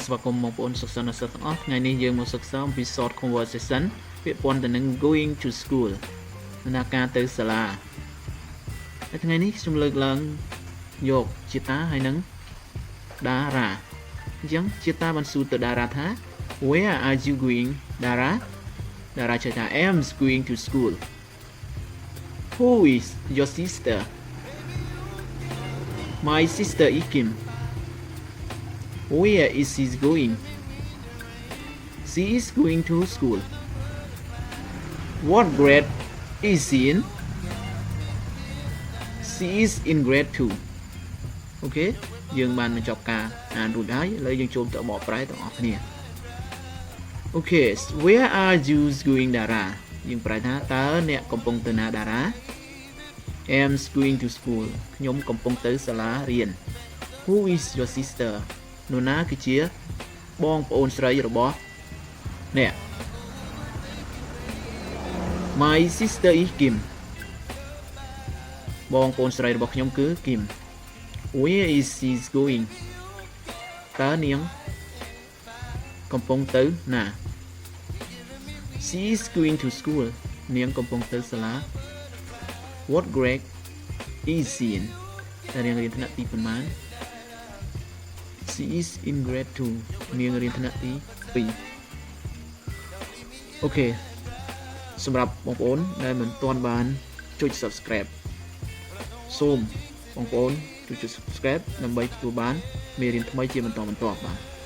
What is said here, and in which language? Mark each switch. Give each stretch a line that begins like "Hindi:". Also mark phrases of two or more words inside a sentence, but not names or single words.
Khmer: ស្វាគមន៍បងប្អូនសិស្សនិស្សិតទាំងអស់ថ្ងៃនេះយើងមកសិក្សាអំពី
English: short conversation
Khmer: ពាក្យព័ ន្ធទៅនឹង
English: going to school
Khmer: ដំណើរការទៅសាលាហើយថ្ងៃនេះខ្ញុំលើកឡើងយកជាតាហើយនឹងតារាអញ្ចឹងជាតាបានសួរទៅតារាថា
English: Where are you going តារាឆ្លើយថា I am going to school Who is your sister My sister is Kim Where is she going? She is going to school. What grade is she in? She is in grade 2.
Khmer: Okay យើងបានបញ្ចប់ការអានរួចហើយឥឡូវយើងចូលទៅបកប្រែទាំងអស់គ្នា Okay
English: where are you going
Khmer: តារាយើងប្រែថាតើអ្នកកំពុងទៅណាតារា
English: I am going to school
Khmer: ខ្ញុំកំពុងទៅសាលារៀន
English: Who is your sister
Khmer: នោះណាគឺជាបងប្អូនស្រីរបស់អ្នក
English: My sister is Kim
Khmer: បងប្អូនស្រីរបស់ខ្ញុំគឺ
English: Kim Where is she going តើ
Khmer: នាងកំពុងទៅណា
English: She is going to school
Khmer: នាងកំពុងទៅសាលា
English: What grade is she in
Khmer: តើនាងរៀនថ្នាក់ទីប៉ុន្មាន
English: She is in grade 2
Khmer: នាងរៀនថ្នាក់ទី 2 អូខេសម្រាប់បងប្អូនដែលមិនទាន់បានចុច Subscribe សូមបងប្អូនចុច Subscribe ដើម្បីទទួលបានមេរៀនថ្មីជាបន្តបន្ទាប់បាទ